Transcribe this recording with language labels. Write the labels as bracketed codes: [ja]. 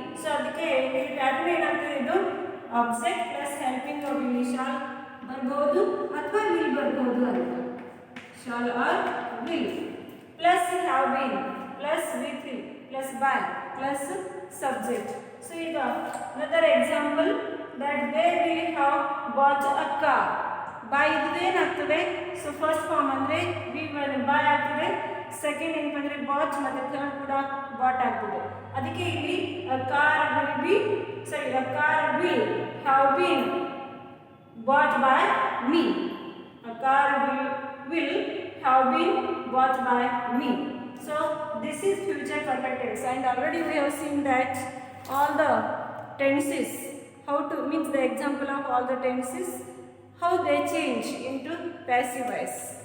[kn] So ಅದಕ್ಕೆ ಇಲ್ಲಿ pattern ಏನಾಗ್ತದೆ, ಇದು ಆಬ್ಜೆಕ್ಟ್ ಪ್ಲಸ್ ಹೆಲ್ಪಿಂಗ್ ವರ್ಬ್ ಇಲ್ಲಿ ಶಾಲ್ ಬರ್ಬೋದು ಅಥವಾ ವಿಲ್ ಬರ್ಬೋದು ಅಂತ. Shawl R will plus have been plus V3 plus by plus subject. [en] So ಈಗ another example that they will have bought a car. [kn] By ಇದು ಏನಾಗ್ತದೆ, ಸೊ ಫಸ್ಟ್ ಫಾರ್ಮ್ ಅಂದರೆ V1 by ಆಗ್ತದೆ, ಸೆಕೆಂಡ್ ಏನಂದರೆ ಬಾಚ್ ಮತ್ತು ಥರ್ಡ್ ಕೂಡ ಬಾಟ್ ಆಗ್ತದೆ. ಅದಕ್ಕೆ ಇಲ್ಲಿ [en] Car will be sorry car will have been bought by me. Car will have been bought by me. So this is future perfect tense, and already we have seen that all the tenses, how to means the example of all the tenses, how they change into passive voice.